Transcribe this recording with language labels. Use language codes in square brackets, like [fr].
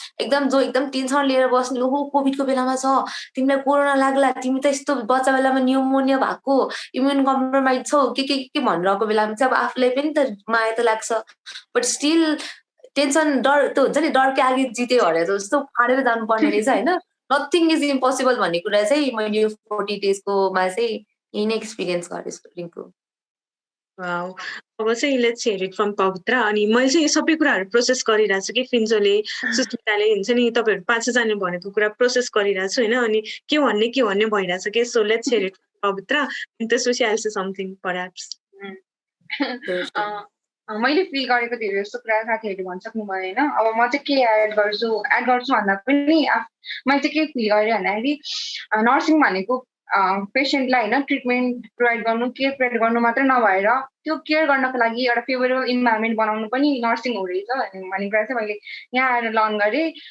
[ne] एकदम जो एकदम टेन्सन लिएर बस्ने, ओहो कोभिडको बेलामा छ, तिमीलाई कोरोना लाग्ला, तिमी त यस्तो बच्चा बेलामा न्युमोनिया भएको, इम्युन कम्प्रोमाइज छौ, के भनिरहेको बेलामा चाहिँ अब आफूलाई पनि त माया त लाग्छ, [en] but still [ne] टेन्सन डर त्यो हुन्छ नि डरकै आगे जित्यो भनेर जस्तो फाडेर जानुपर्ने रहेछ होइन। [en] nothing is impossible [ne] भन्ने कुरा चाहिँ मैले यो 40 डेजकोमा चाहिँ यही नै एक्सपिरियन्स गरेँ रिङ्कु। [en] wow, [ne] अब चाहिँ [en] Let's hear it from Pavitra. [ne] अनि मैले चाहिँ यो सबै कुराहरू प्रोसेस गरिरहेको छु कि फिन्जोले सुस्मिताले हुन्छ नि तपाईँहरू 5जनाले भनेको कुरा प्रोसेस गरिरहेको छु होइन। अनि के भन्ने भइरहेछ कि। [en] So let's hear it Pavitra and त्यसपछि I will say something perhaps. [ne] मैले फिल गरेको धेरै जस्तो कुरा साथीहरूले भनिसक्नु भयो होइन। अब म चाहिँ के एड गर्छु भन्दा पनि मैले चाहिँ के फिल गरेँ भन्दाखेरि नर्सिङ भनेको पेसेन्टलाई होइन ट्रिटमेन्ट प्रोभाइड गर्नु, केयर प्रोभाइड गर्नु मात्रै नभएर त्यो केयर गर्नको लागि एउटा फेभरेबल इन्भाइरोमेन्ट बनाउनु पनि नर्सिङ हो रहेछ भन्ने कुरा चाहिँ मैले यहाँ आएर लर्न गरेँ।